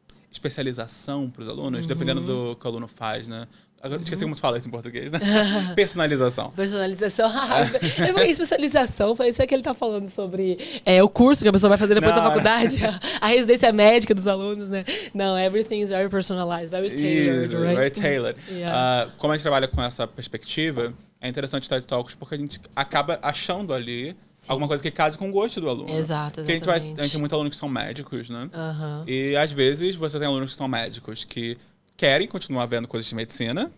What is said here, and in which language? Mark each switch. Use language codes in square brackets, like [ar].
[pt] especialização para os alunos, dependendo do que o aluno faz, né? Agora, esqueci como se fala isso em português, né? Personalização. Personalização. Eu falei especialização, foi isso que ele tá falando sobre o curso que a pessoa vai fazer depois da faculdade, a residência médica dos alunos, né? [en] Não, everything is very personalized, very tailored, right? Very tailored. Yeah. [pt] Como a gente trabalha com essa perspectiva, é interessante TED Talks porque a gente acaba achando ali alguma coisa que case com o gosto do aluno. Exato, exatamente. Porque a gente tem muitos alunos que são médicos, né? E às vezes você tem alunos que são médicos que querem continuar vendo coisas de medicina.